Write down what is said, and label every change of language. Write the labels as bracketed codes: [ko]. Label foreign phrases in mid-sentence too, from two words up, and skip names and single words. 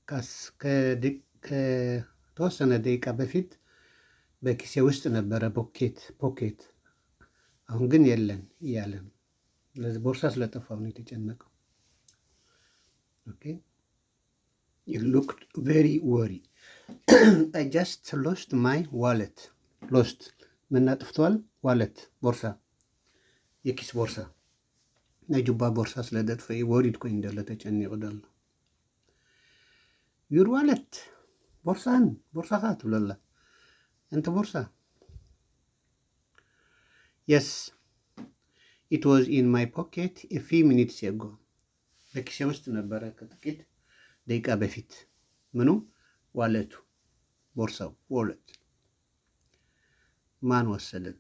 [am] ከተወሰነ ደቂቃ በፊት በኪሴ ውስጥ ነበረ። ፖኬት አሁን ግን የለን እያለ ነው። ስለዚህ ቦርሳ ስለጠፋው ነው የተጨነቀው። [en] okay you looked very worry I just lost my wallet። [am] ሎስት ምን አጥፍተዋል? ዋሌት ቦርሳ፣ የኪስ ቦርሳ [ti] ናይ ጁባ ቦርሳ ስለደጥፈ ወሪድ ኮይን ደሎ ተጨኒቑ ደሎ። [en] your wallet [ti] ቦርሳኻ ትብለላ እንተ ቦርሳ። [en] yes it was in my pocket a few minutes ago። [am] በኪሴ ውስጥ ነበረ ከጥቂት ደቂቃ በፊት። ምኑ? ዋሌቱ ቦርሳው ዋሌት። ማን ወሰደለት?